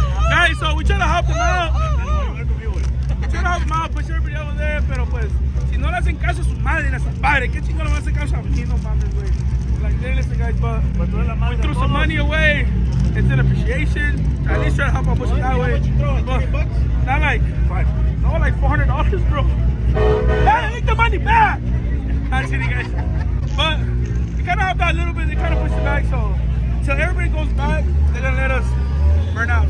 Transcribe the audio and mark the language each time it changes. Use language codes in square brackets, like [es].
[en] Guys, so we try to help them out. We try to help them out, push everybody over there, [es] pero pues, si no le hacen caso a su madre y a su padre, ¿qué chingón le van a hacer caso a mí? No mames, güey. [en] Like, they listen, guys, but we threw some money away. It's an appreciation. At least try to help out push it that way. But not like no, like $400, bro. Hey, take the money back. I'm kidding, guys. But we kind of helped out a little bit. They kind of pushed it back, so until everybody goes back, they're gonna let us burn out.